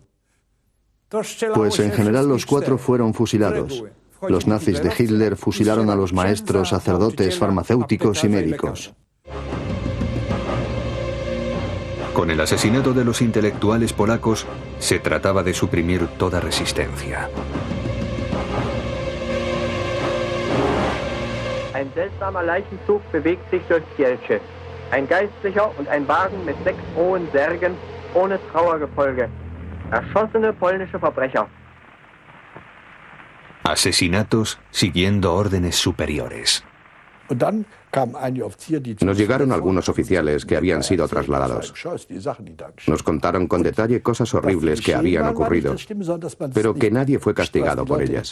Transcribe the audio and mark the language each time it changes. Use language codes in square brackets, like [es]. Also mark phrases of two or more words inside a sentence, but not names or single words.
[es] Pues en general los cuatro fueron fusilados. Los nazis de Hitler fusilaron a los maestros, sacerdotes, farmacéuticos y médicos. Con el asesinato de los intelectuales polacos, se trataba de suprimir toda resistencia. [de] Ein seltsamer Leichenzug bewegt sich durch Kielce. Ein Geistlicher und ein Wagen mit 6 rohen Särgen ohne Trauergefolge. Erschossene polnische Verbrecher. [es] Asesinatos siguiendo órdenes superiores. Nos llegaron algunos oficiales que habían sido trasladados. Nos contaron con detalle cosas horribles que habían ocurrido, pero que nadie fue castigado por ellas.